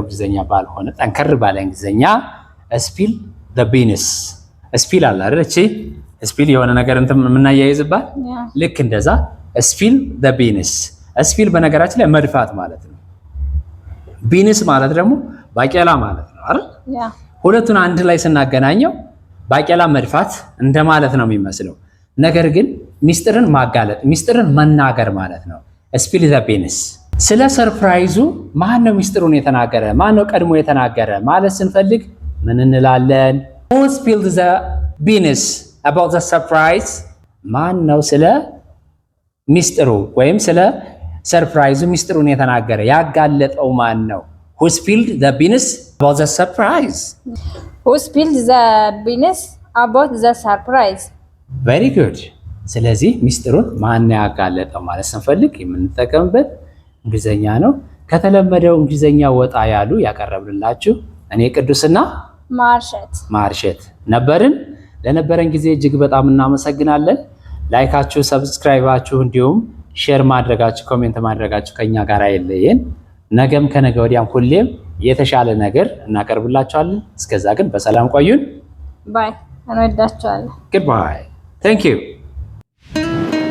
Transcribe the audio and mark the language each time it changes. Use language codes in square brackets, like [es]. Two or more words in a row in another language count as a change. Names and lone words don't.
[am] እንግሊዘኛ ባልሆነ ጠንከር ባለ እንግሊዘኛ [en] spill the beans spill [am] አለ አይደል እቺ spill የሆነ ነገር እንትን የምናያይዝባት ልክ እንደዛ [en] spill the beans spill [am] በነገራችን ላይ መድፋት ማለት ነው beans ማለት ደግሞ ባቄላ ማለት ነው አይደል ሁለቱን አንድ ላይ ስናገናኘው ባቄላ መድፋት እንደማለት ነው የሚመስለው ነገር ግን ሚስጥርን ማጋለጥ ሚስጥርን መናገር ማለት ነው [en] spill the beans [am] ስለ ሰርፕራይዙ ማን ነው ሚስጥሩን የተናገረ ማን ነው ቀድሞ የተናገረ ማለት ስንፈልግ ምን እንላለን [en] who spilled the beans about the surprise [am] ማን ነው ስለ ሚስጥሩ ወይም ስለ ሰርፕራይዙ ሚስጥሩን የተናገረ ያጋለጠው ማን ነው [en] who spilled the beans about the surprise who spilled the beans about the surprise very good [am] ስለዚህ ሚስጥሩን ማን ያጋለጠው ማለት ስንፈልግ የምንጠቀምበት እንግሊዘኛ ነው ከተለመደው እንግሊዘኛ ወጣ ያሉ ያቀረብንላችሁ እኔ ቅዱስና ማርሸት ነበርን ለነበረን ጊዜ እጅግ በጣም እናመሰግናለን ላይካችሁ ሰብስክራይባችሁ እንዲሁም ሼር ማድረጋችሁ ኮሜንት ማድረጋችሁ ከኛ ጋር አይለየን ነገም ከነገ ወዲያም ሁሌም የተሻለ ነገር እናቀርብላችኋለን እስከዛ ግን በሰላም ቆዩን ባይ እንወዳችኋለን [en] goodbye thank you